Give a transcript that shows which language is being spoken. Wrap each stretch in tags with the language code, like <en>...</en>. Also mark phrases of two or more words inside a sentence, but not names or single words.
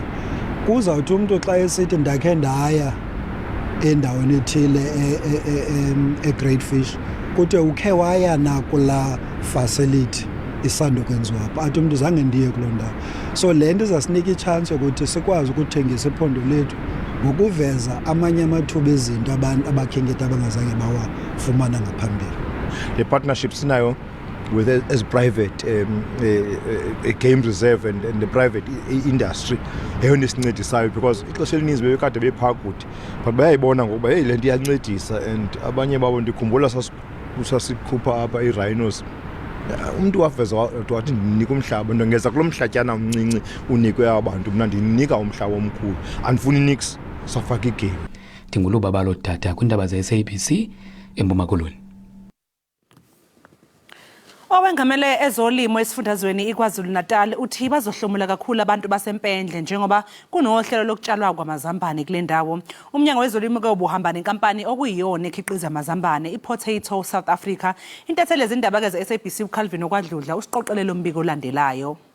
<xh>Kuzawuthi umuntu xa esithi ndakhe ndaya endaweni ethile eGreat Fish kuthiwe ukhe waya nakula facility isando kwenziwa apha athi umuntu zange ndiye kuloo ndawo. So le nto izasinika ichance yokuthi sikwazi ukuthengisa iphondo lethu ngokuveza amanye amathuba ezinto abantu abakhenkethi abangazange bawafumana ngaphambili.</xh> <en>The partnership</en> <xh>sinayo</xh> <en>with as private a game reserve and the private industry</en> <xh>eyona isincedisayo because ixesha elininzi bebekade bephakuthi but bayayibona ngokuba hey le nto iyancedisa and abanye babo ndikhumbula sasikhupha apha i-rhinos umuntu waveza wathi ndinika umhlaba ndongeza kulo mhlatyana umncinci unikwe abantu mna ndinika umhlaba omkhulu andifuni nix safaka igame. Ndinguluba balodata kwindaba ze-SABC eMpuma Koloni.</xh> <zu>Owengamele ezolimo esifundazweni iKwaZulu-Natal uthi bazohlomula kakhulu abantu basempendle njengoba kunohlelo lokutshalwa kwamazambane kule ndawo. Umnyango wezolimo ke ubuhamba nenkampani okuyiyona ekhiqiza amazambane iPotato South Africa. Intatheli yezindaba ke ze-SABC uCalvin okwadludla usiqoqelele umbiko olandelayo.</zu>